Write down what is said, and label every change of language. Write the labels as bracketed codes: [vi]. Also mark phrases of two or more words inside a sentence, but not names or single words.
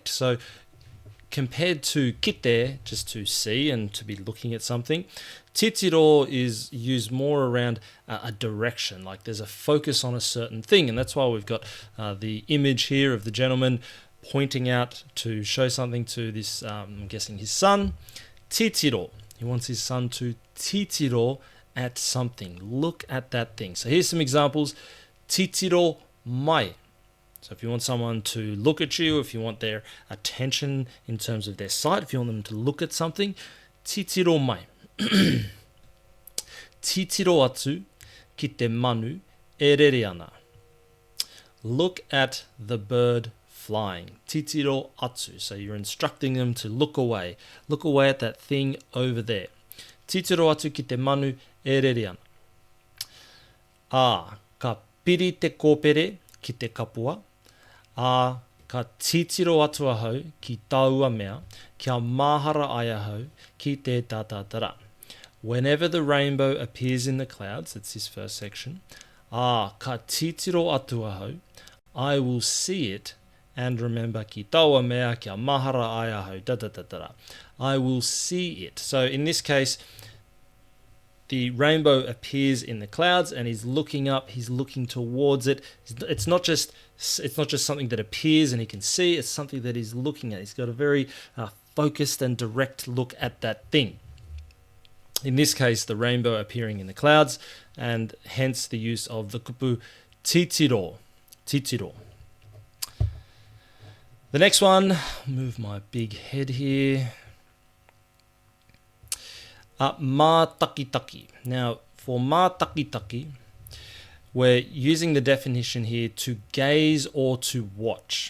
[en] So compared to kite, just to see and to be looking at something, Titiro is used more around a direction, like there's a focus on a certain thing. And that's why we've got the image here of the gentleman pointing out to show something to this, I'm guessing his son. [mi] Titiro. [en] He wants his son to titiro at something. Look at that thing. So here's some examples. [mi] Titiro mai. [en] So if you want someone to look at you, if you want their attention in terms of their sight, if you want them to look at something, [mi] titiro mai. Titiro atu ki te manu e rere ana. [en] Look at the bird flying. [mi] Titiro atu. [en] So you're instructing them to look away. Look away at that thing over there. [mi] Titiro atu ki te manu e rere ana. Ka piri te kōpere ki te kapua. Ka titiro atu ahau ki taua mea, kia mahara ai ahau ki te tatatara. [en] Whenever the rainbow appears in the clouds, that's this first section, [mi] ka titiro atu ahau, [en] I will see it and remember [mi] ki taua mea, kia mahara ai ahau, tatatara. [en] I will see it. So in this case, the rainbow appears in the clouds and he's looking up, he's looking towards it. It's not just something that appears and he can see, it's something that he's looking at. He's got a very focused and direct look at that thing. In this case, the rainbow appearing in the clouds, and hence the use of the kupu titiro. [mi] Titiro. [en] The next one, move my big head here. [mi] Mātakitaki. [en] Now, for Mātakitaki, we're using the definition here to gaze or to watch.